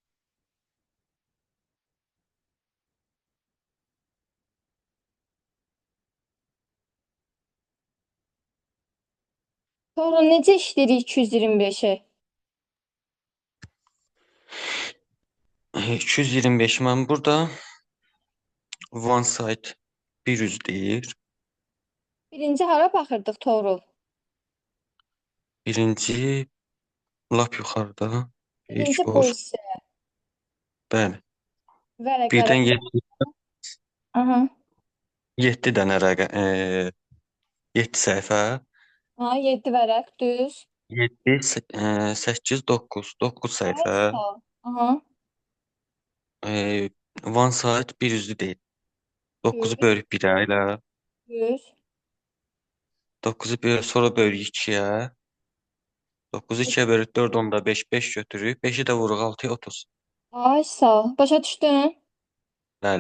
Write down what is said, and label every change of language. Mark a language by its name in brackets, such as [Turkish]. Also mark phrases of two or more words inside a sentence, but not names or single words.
[Azerbaijani] Sonra necə işləyirik 225-i? 225 mən burada [English] one side [Azerbaijani] bir üz deyir. Birinci hara baxırdıq Toğrul? Birinci lap yuxarıda Birinci ilk bu var. hissə. Bəli. Vərəqlərə. Birdən 7. Aha. 7 dənə rəqəm, 7 səhifə, Ha, 7 vərəq düz. 7, 8, 9, 9 Ay səhifə, sağ ol. Aha. [English] one side [Azerbaijani] bir üzlü deyil. 9-u Düz. bölüb 1-ə ilə, Düz. 9-u sonra bölüb 2-yə, 9-u 2-yə bölüb 4 onda 5, 5 götürüb, 5-i də vuruq 6-ya 30. Ay sağ ol. Başa düşdün? Bəli.